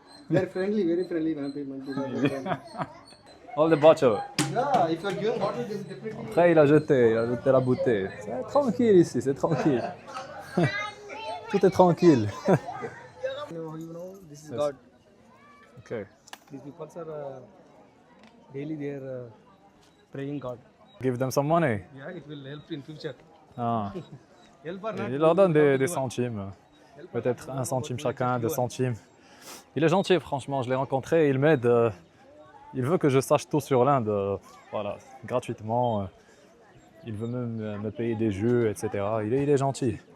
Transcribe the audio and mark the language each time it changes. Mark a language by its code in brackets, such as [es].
[en] very friendly and happy. Monkeys are very friendly. All the bottle. Yeah, if you are given bottle, they will definitely. [fr] Après, il a jeté la bouteille. C'est tranquille ici, c'est tranquille. Tout est tranquille. [en] You know, this is God. Okay. These people are daily they are praying God. Give them some money. Yeah, it will help in future. Ah. Help or not? [fr] Il leur donne des centimes. Peut-être 1 centime chacun, 2 centimes. Il est gentil, franchement. Je l'ai rencontré, il m'aide. Il veut que je sache tout sur l'Inde, voilà, gratuitement. Il veut même me payer des jeux, etc. Il est gentil.